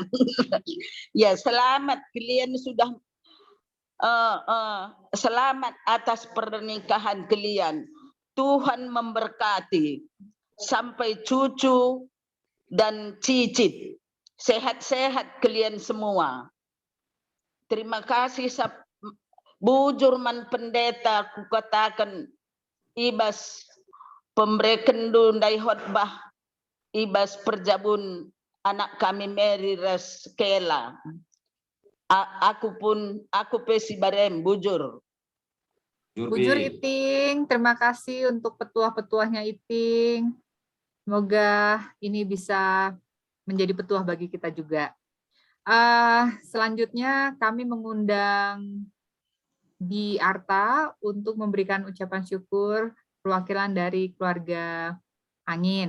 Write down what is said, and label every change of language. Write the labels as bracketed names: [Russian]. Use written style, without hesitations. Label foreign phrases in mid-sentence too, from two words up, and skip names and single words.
[Indonesian] Ya selamat kalian sudah selamat atas pernikahan kalian. Tuhan memberkati sampai cucu dan cicit. Sehat-sehat kalian semua. Terima kasih [Batak Karo] bujurman pendeta ku katakan ibas pemberikan dai khotbah ibas perjabun anak kami Mary Raskela. Aku pesi barem bujur. Bujur Iting, [Indonesian] terima kasih untuk petuah-petuahnya Iting. Semoga ini bisa menjadi petuah bagi kita juga. Selanjutnya kami mengundang Bi Arta untuk memberikan ucapan syukur perwakilan dari keluarga Angin.